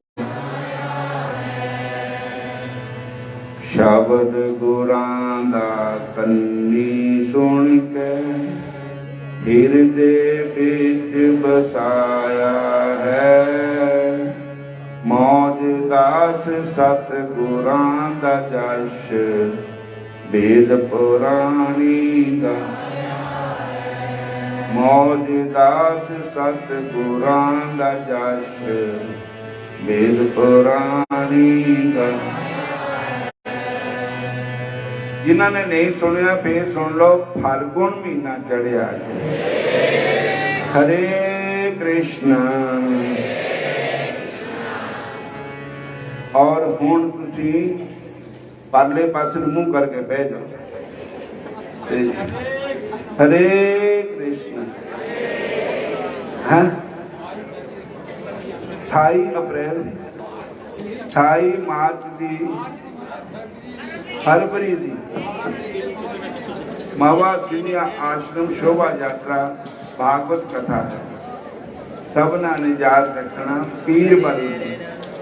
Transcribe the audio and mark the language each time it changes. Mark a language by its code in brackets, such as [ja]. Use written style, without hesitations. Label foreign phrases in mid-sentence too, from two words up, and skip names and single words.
[pa] ਸ਼ਬਦ ਗੁਰਾਂ ਦਾ ਕੰਨੀਂ ਸੁਣ ਕੇ, ਹਿਰਦੇ ਬਿਚ ਬਸਾਇਆ ਹੈ। ਮੌਜ ਦਾਸ ਸਤਗੁਰਾਂ ਦਾ ਜਸ, ਵੇਦ ਪੁਰਾਣੀ ਦਾ। ਮੌਜ ਦਾਸ ਸਤਗੁਰਾਂ ਦਾ ਜਸ, ਵੇਦ ਪੁਰਾਣੀ ਦਾ। ਜਿਨ੍ਹਾਂਨੇ ਨਹੀਂ ਸੁਣਿਆ ਫਿਰ ਸੁਣ ਲੋ। ਫਾਲਗੁਨ ਮਹੀਨਾ ਚੜ੍ਹਿਆ। ਹਰੇ ਕ੍ਰਿਸ਼ਨ। ਔਰ ਹੁਣ ਤੁਸੀਂ ਪਰਲੇ ਪਾਸੇ ਮੂੰਹ ਕਰਕੇ ਬਹਿ ਜਾਓ। ਹਰੇ ਕ੍ਰਿਸ਼ਨ। [hi] हाँ 28 अप्रैल 28 मार्च की फरवरी की मावा सिंधिया आश्रम शोभा यात्रा भागवत कथा है। [pa] ਸਭਨਾ ਨੇ ਯਾਦ ਰੱਖਣਾ।